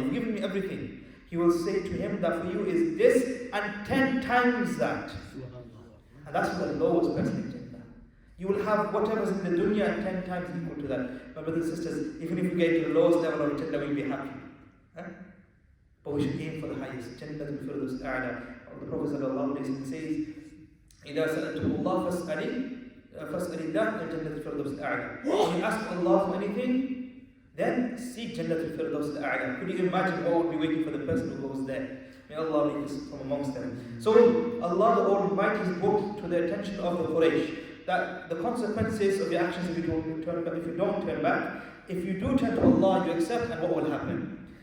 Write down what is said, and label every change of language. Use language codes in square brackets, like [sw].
[en] You've given me everything. He will say to him that for you is this and 10 times that. And that's the lowest person in Jannah. You will have whatever's in the dunya and 10 times equal to that. My brothers and sisters, even if we get to the lowest level of Jannah, we'll be happy. Huh? But we should aim for the highest. Jannah al-Firdaus al-A'la. The Prophet sallallahu alayhi wa sallam says, [ar] إِذَا سَأَلْتُمُ اللَّهَ فَاسْأَلِ اللَّهَ الْجَنَّةِ الْفِرْدَوْسِ الْأَعْلَى. [en] When you ask Allah for anything, then seek Jannah al-Firdaus al-A'la. Could you imagine what would be waiting for the person who goes there? May Allah make us from amongst them. So Allah the Almighty has brought to the attention of the Quraysh that the consequences of your actions if you don't turn back, if you do turn to Allah, you accept, and what will happen?